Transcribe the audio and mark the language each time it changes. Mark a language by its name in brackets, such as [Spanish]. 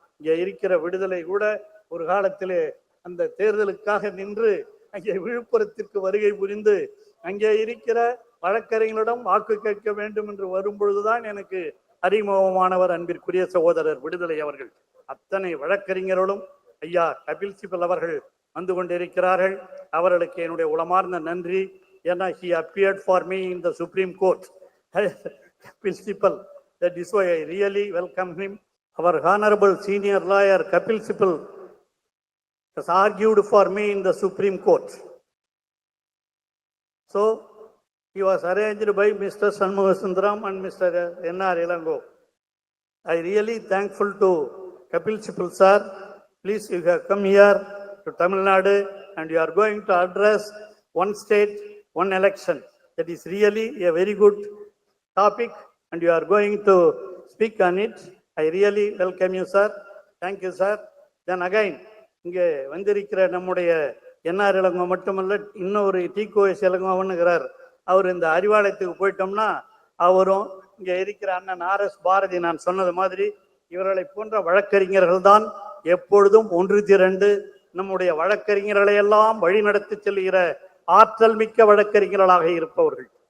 [Tamil] இங்கே இருக்கிற விடுதலை கூட ஒரு காலத்திலே அந்த தேர்தலுக்காக நின்று அங்கே விழுப்புரத்திற்கு வருகை புரிந்து அங்கே இருக்கிற வழக்கறிஞர்களிடம் வாக்கு கேட்க வேண்டும் என்று வரும்பொழுதுதான் எனக்கு அறிமுகமானவர் அன்பிற்குரிய சகோதரர் விடுதலை அவர்கள். அத்தனை வழக்கறிஞர்களும் ஐயா கபில் சிபல் அவர்கள் வந்து கொண்டிருக்கிறார்கள். அவர்களுக்கு என்னுடைய உளமார்ந்த நன்றி. [English] ஏன்னா he appeared for me in the Supreme Court. Kapil Sibal, that is why I really welcome him. Our honorable senior lawyer Kapil Sibal has argued for me in the Supreme Court. So he was arranged by Mr. Shanmugasundaram and Mr. N.R. Ilango. I really thankful to Kapil Sibal sir. Please, you have come here to Tamil Nadu and you are going to address one state, one election. That is really a very good topic and you are going to speak on it. I really welcome you, sir. Thank you, sir. Then again, [Tamil] இங்கே வந்திருக்கிற நம்முடைய NR Ilango மட்டுமல்ல, இன்னொரு டிகோஎஸ் இளங்கோவனுங்கிறார். அவர் இந்த அறிவாலயத்துக்கு போயிட்டோம்னா அவரும் இங்கே இருக்கிற அண்ணன் ஆர்.எஸ். பாரதி நான் சொன்னது மாதிரி இவர்களை போன்ற வழக்கறிஞர்கள் தான் எப்பொழுதும் ஒன்று திரண்டு நம்முடைய வழக்கறிஞர்களை எல்லாம் வழிநடத்தி செல்கிற ஆற்றல் மிக்க வழக்கறிஞர்களாக இருப்பவர்கள்.